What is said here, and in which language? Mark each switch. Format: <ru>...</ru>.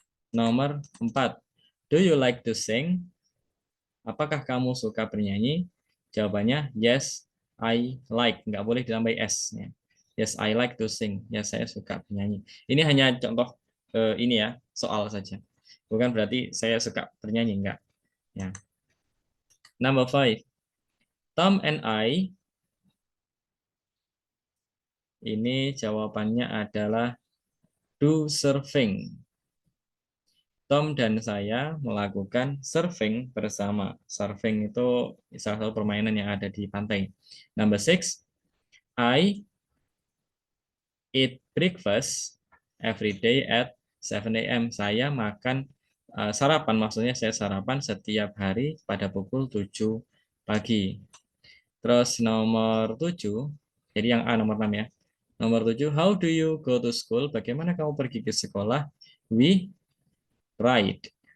<id>Nomor empat,</id> <en>do you like to sing?</en> <id>Apakah kamu suka bernyanyi? Jawabannya</id> <en>yes, I like.</en> <id>Nggak boleh ditambah S. Ya.</id> <en>Yes, I like to sing.</en> <id>Ya, saya suka bernyanyi. Ini hanya contoh ini ya, soal saja. Bukan berarti saya suka bernyanyi, enggak. Ya.</id> <en>Number five, Tom and I.</en> <id>Ini jawabannya adalah</id> <en>do surfing.</en> <id>Tom dan saya melakukan surfing bersama. Surfing itu salah satu permainan yang ada di pantai.</id> <en>Number six, I eat breakfast every day at 7 a.m.</en> <id>Saya makan sarapan, maksudnya saya sarapan setiap hari pada pukul 7 pagi. Terus nomor 7, jadi yang A nomor 6 ya. Nomor 7,</id> <en>how do you go to school?</en> <id>Bagaimana kamu pergi ke sekolah?</id> <en>We ride.</en>